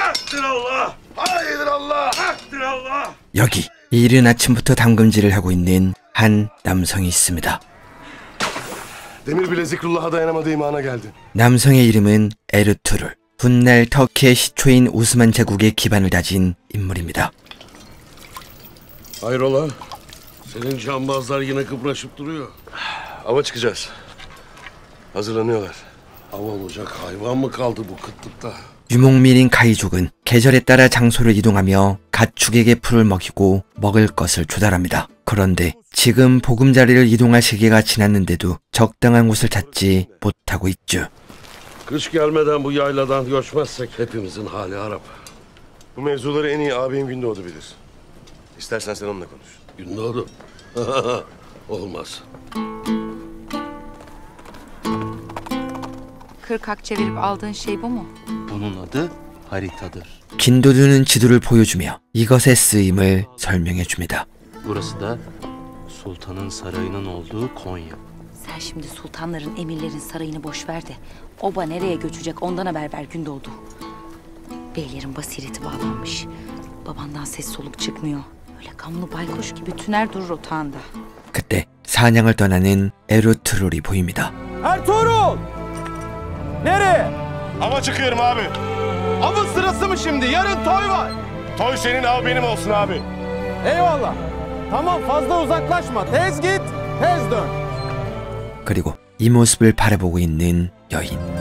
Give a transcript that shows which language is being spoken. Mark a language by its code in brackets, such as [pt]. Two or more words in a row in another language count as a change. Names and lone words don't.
[ko] 여기 이른 아침부터 담금질을 하고 있는 한 남성이 있습니다. 남성의 이름은 에르투룰. 훗날 터키의 시초인 오스만 제국의 기반을 다진 인물입니다. [tr] Hayrola? Senin cambazlar yine kıpraşıp duruyor. Ava çıkacağız. Hazırlanıyorlar. Av olacak hayvan mı kaldı bu kıtlıkta? [ko] 유목민인 가이족은 계절에 따라 장소를 이동하며 가축에게 풀을 먹이고 먹을 것을 조달합니다. 그런데 지금 보금자리를 이동할 시기가 지났는데도 적당한 곳을 찾지 못하고 있죠. [tr] Kış gelmeden bu yayladan göçmezsek hepimizin hali harap. Bu mevzuları en iyi abim Gündoğdu bilir. İstersen sen onunla konuş. Gündoğdu. Olmaz. Kırk çevirip aldığın şey bu mu? Bunun adı haritadır. [ko] 긴도두는 지도를 보여주며 이것의 쓰임을 설명해 줍니다. [tr] Burası da sultanın sarayının olduğu Konya. Sen şimdi sultanların, emirlerin sarayını boş ver de oba nereye göçecek ondan haber ver Gündoğdu. Beylerin basireti bağlanmış. Babandan ses soluk çıkmıyor. Öyle gamlı baykuş gibi tüner durur otağında. [ko] 그때 사냥을 떠나는 에르투룰이 보입니다. [tr] Ertuğrul! Nereye? Ava çıkıyorum abi. Avın sırası mı şimdi? Yarın toy var. Toy senin, av benim olsun abi. Eyvallah. Tamam, fazla uzaklaşma. Tez git, tez dön. [ko] 그리고 이 모습을 바라보고 있는 여인.